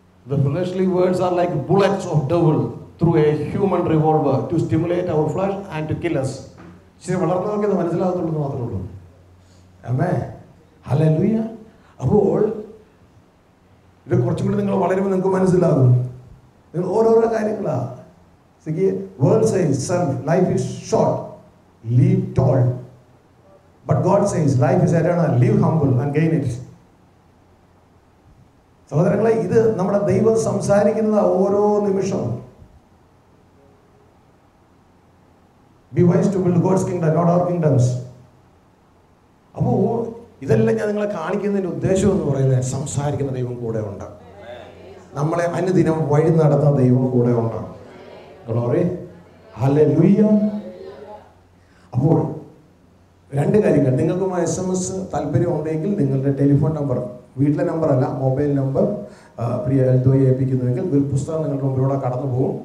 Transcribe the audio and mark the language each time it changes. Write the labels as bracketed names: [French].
[English] The fleshly words are like bullets of devil through a human revolver to stimulate our flesh and to kill us. [Malayalam] ശരി, വളർന്നവർക്ക് ഇത് മനസ്സിലാകത്തുള്ളൂ മാത്രമേ ഉള്ളൂ. ആമേൻ, hallelujah. അപ്പോൾ ഇത് കുറച്ചും കൂടി നിങ്ങൾ വളരുമ്പോൾ നിങ്ങൾക്ക് മനസ്സിലാകും. നിങ്ങൾ ഓരോരോ കാര്യങ്ങളാ. [English] World says, son, life is short, live tall. But God says, life is eternal, live humble and gain it. [Malayalam] സഹോദരങ്ങളെ, ഇത് നമ്മുടെ ദൈവം സംസാരിക്കുന്നത് ഓരോ നിമിഷവും. [English] Be wise to build God's kingdom, not our kingdoms. [Malayalam] അപ്പോൾ ഇതെല്ലാം ഞാൻ നിങ്ങളെ കാണിക്കുന്നതിൻ്റെ ഉദ്ദേശം എന്ന് പറയുന്നത്, സംസാരിക്കുന്ന ദൈവം കൂടെ ഉണ്ട്. നമ്മളെ അനുദിനം വഴി നടത്തുന്ന ദൈവം കൂടെ ഉണ്ട്. Glory, hallelujah. അപ്പോൾ രണ്ട് കാര്യങ്ങൾ. നിങ്ങൾക്കും SMS താല്പര്യം ഉണ്ടെങ്കിൽ നിങ്ങളുടെ ടെലിഫോൺ നമ്പർ, വീട്ടിലെ നമ്പറല്ല, മൊബൈൽ നമ്പർ പ്രിയ എൽദോയെ ഏൽപ്പിക്കുന്നുവെങ്കിൽ ഒരു പുസ്തകം നിങ്ങളുടെ മുമ്പിലൂടെ കടന്നു പോകും.